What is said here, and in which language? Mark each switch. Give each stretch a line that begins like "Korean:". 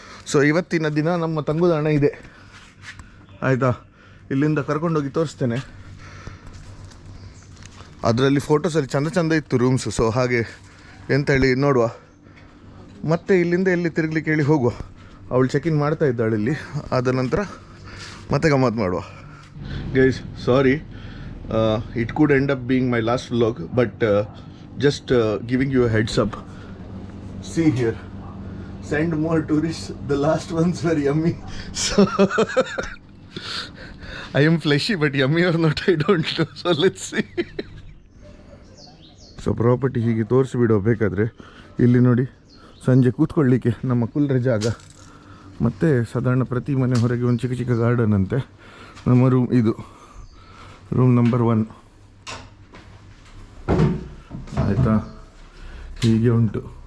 Kannada: So ಇವತ್ತಿನ ದಿನ ನಮ್ಮ ತಂಗುದಾಣ ಇದೆ, ಆಯಿತಾ. ಇಲ್ಲಿಂದ ಕರ್ಕೊಂಡೋಗಿ ತೋರಿಸ್ತೇನೆ. ಅದರಲ್ಲಿ ಫೋಟೋಸಲ್ಲಿ ಚಂದ ಇತ್ತು ರೂಮ್ಸು. ಸೊ ಹಾಗೆ ಎಂತ ಹೇಳಿ ನೋಡುವ. ಮತ್ತೆ ಇಲ್ಲಿಂದ ಎಲ್ಲಿ ತಿರುಗಲಿಕ್ಕೆ ಹೇಳಿ ಹೋಗುವ. ಅವಳು ಚೆಕ್ ಇನ್ ಮಾಡ್ತಾ ಇದ್ದಾಳೆ ಇಲ್ಲಿ. ಆದ ನಂತರ ಮತ್ತೆ ಗಮ್ಮತ್ತು ಮಾಡುವ.
English: Guys, sorry, it could end up being my last vlog, but just giving you a heads up. See here, send more tourists. The last ones were yummy. So I am fleshy, but yummy or not I don't know. So let's see.
Kannada: So property ಹೀಗೆ ತೋರಿಸಿಬಿಡೋ. ಬೇಕಾದರೆ ಇಲ್ಲಿ ನೋಡಿ, ಸಂಜೆ ಕೂತ್ಕೊಳ್ಳಿಕ್ಕೆ ನಮ್ಮ ಕುಲ್ರೆ ಜಾಗ. ಮತ್ತು ಸಾಧಾರಣ ಪ್ರತಿ ಮನೆ ಹೊರಗೆ ಒಂದು ಚಿಕ್ಕ ಗಾರ್ಡನ್ ಅಂತೆ. ನಮ್ಮ ರೂಮ್ ಇದು ರೂಮ್ ನಂಬರ್ 1, ಆಯಿತಾ. ಹೀಗೆ ಉಂಟು.